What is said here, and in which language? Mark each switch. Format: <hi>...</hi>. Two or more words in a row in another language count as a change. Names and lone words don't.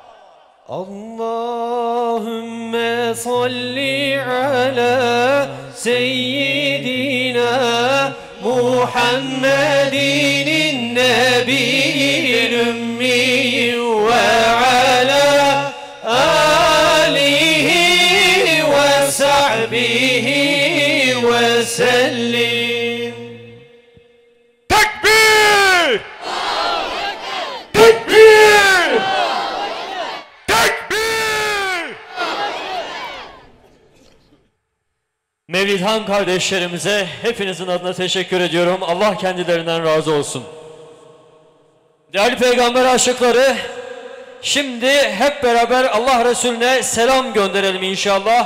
<ar>اللهم صل على سيدنا محمد النبي الأمي وعلى آله وصحبه وسلم. تكبير تكبير تكبير.</ar> <tr>Mevlidhan kardeşlerimize hepinizin adına teşekkür ediyorum. Allah kendilerinden razı olsun. Değerli peygamber aşıkları, şimdi hep beraber Allah Resulüne selam gönderelim inşallah.</tr>